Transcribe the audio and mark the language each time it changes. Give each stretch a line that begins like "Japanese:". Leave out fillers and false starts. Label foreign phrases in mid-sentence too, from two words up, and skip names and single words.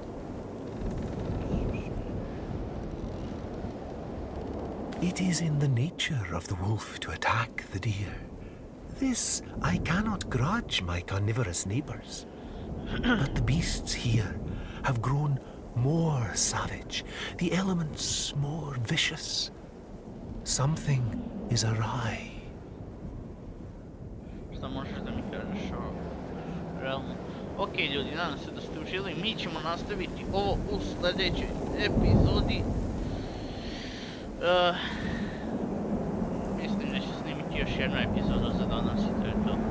English: It is in the nature of the wolf to attack the deer. This I cannot grudge my carnivorous neighbors. But the beasts here have grown more savage, the elements more vicious. Something is awry.
Bosnian: Šta možeš da mi kažeš o... Realno. Ok ljudi, nadam se da ste užili. Mi ćemo nastaviti ovo u sljedećoj epizodi. Mislim da ću snimiti još jednu epizodu za danas i to je to.